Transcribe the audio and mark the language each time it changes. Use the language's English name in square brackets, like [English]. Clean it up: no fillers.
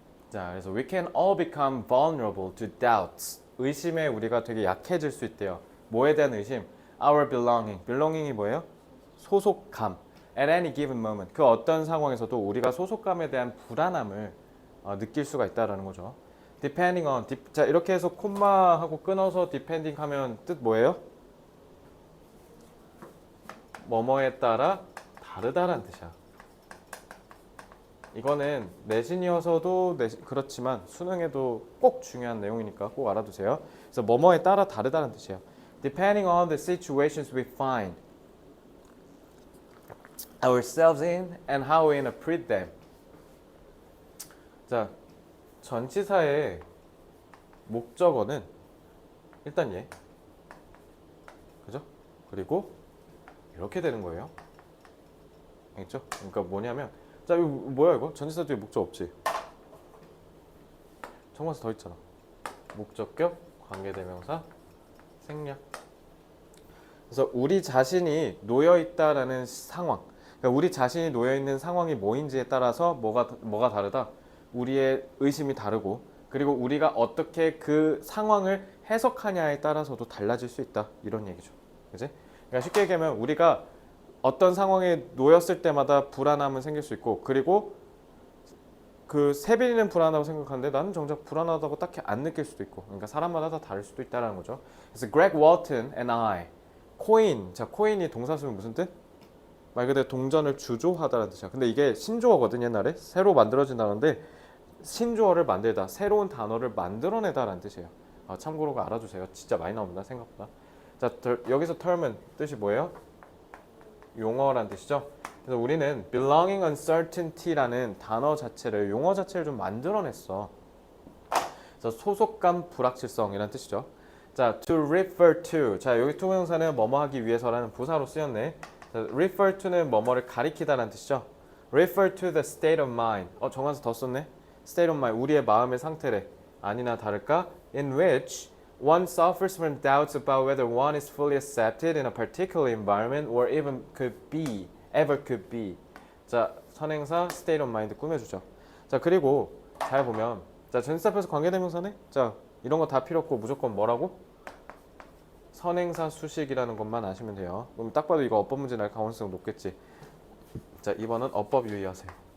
[Korean] 자, 그래서 [English] we can all become vulnerable to doubts. [Korean] 의심에 우리가 되게 약해질 수 있대요. 뭐에 대한 의심? [English] Our belonging. [Korean] belonging이 뭐예요? 소속감. [English] At any given moment. [Korean] 그 어떤 상황에서도 우리가 소속감에 대한 불안함을 느낄 수가 있다라는 거죠. [English] Depending on. [Korean] 자, 이렇게 해서 콤마하고 끊어서 depending 하면 뜻 뭐예요? 뭐뭐에 따라 다르다라는 뜻이야. 이거는 내신이어서도 그렇지만 수능에도 꼭 중요한 내용이니까 꼭 알아두세요. 그래서 뭐뭐에 따라 다르다는 뜻이에요. [English] Depending on the situations we find ourselves in and how we interpret them. [Korean] 자, 전치사의 목적어는 일단 얘, 그죠? 그리고 이렇게 되는 거예요. 알겠죠? 그러니까 뭐냐면 자, 이거 뭐야 이거? 전치사 뒤에 목적 없지? 정관사 더 있잖아. 목적격, 관계대명사, 생략. 그래서 우리 자신이 놓여 있다라는 상황. 그러니까 우리 자신이 놓여 있는 상황이 뭐인지에 따라서 뭐가 다르다. 우리의 의심이 다르고 그리고 우리가 어떻게 그 상황을 해석하냐에 따라서도 달라질 수 있다. 이런 얘기죠. 그지? 그러니까 쉽게 얘기하면 우리가 어떤 상황에 놓였을 때마다 불안함은 생길 수 있고, 그리고 그 세빈이는 불안하다고 생각하는데 나는 정작 불안하다고 딱히 안 느낄 수도 있고, 그러니까 사람마다 다 다를 수도 있다는 거죠. 그래서 [English] Greg Walton and I, [Korean] 코인. 자, 코인이 동사 쓰면 무슨 뜻? 말 그대로 동전을 주조하다라는 뜻이야. 근데 이게 신조어거든. 옛날에 새로 만들어진 단어인데, 신조어를 만들다, 새로운 단어를 만들어내다라는 뜻이에요. 참고로 알아두세요. 진짜 많이 나옵니다. 생각보다. 자, 여기서 term은 뜻이 뭐예요? 용어란 뜻이죠. 그래서 우리는 belonging uncertainty라는 단어 자체를, 용어 자체를 좀 만들어냈어. 그래서 소속감 불확실성이라는 뜻이죠. 자, [English] to refer to. [Korean] 자, 여기 to 명사는 뭐뭐 하기 위해서라는 부사로 쓰였네. 자, refer to는 뭐뭐를 가리키다라는 뜻이죠. [English] refer to the state of mind. [Korean] 정한서 더 썼네. state of mind, 우리의 마음의 상태래. 아니나 다를까? [English] in which one suffers from doubts about whether one is fully accepted in a particular environment or even ever could be. [Korean] 자, 선행사 state of mind 꾸며주죠. 자, 그리고 잘 보면, 자, 전치사 앞에서 관계대명사네. 자, 이런 거 다 필요 없고 무조건 뭐라고? 선행사 수식이라는 것만 아시면 돼요. 그럼 딱 봐도 이거 어법 문제 날 가능성 높겠지. 자, 2번은 어법 유의하세요.